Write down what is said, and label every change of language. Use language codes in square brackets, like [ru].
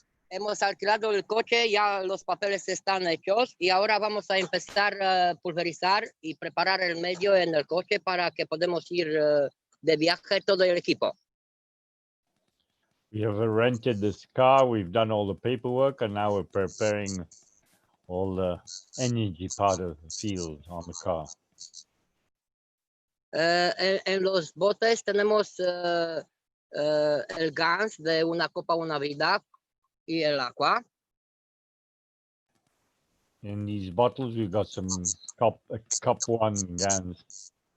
[es] Hemos alquilado el coche, ya los papeles están hechos y ahora vamos a empezar a pulverizar y preparar el medio en el coche para que podamos ir de viaje todo el equipo. [en] We have rented this car. We've done all the paperwork, and now we're preparing all the energy part of the field on the car. [es] En los botes tenemos el Gans de una copa una vida y el agua. [en] In these bottles, we've got some cup one Gans.